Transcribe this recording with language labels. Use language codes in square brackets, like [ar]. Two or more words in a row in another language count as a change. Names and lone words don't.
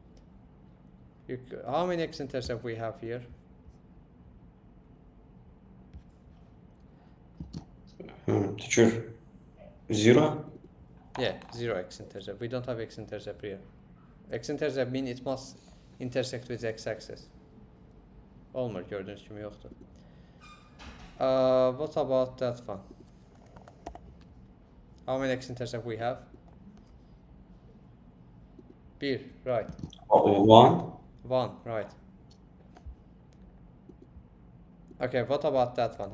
[en] How many x-intercept we have here? Teacher, 0? Yeah, 0 x-intercept. We don't have x-intercept here. X-intercept means it must intersect with x-axis. [az] Olmur, gördüğünüz kimi yoxdur. [en] What about that one? How many x-intercept we have? 1, right. 1? 1, right. Okay, what about that one?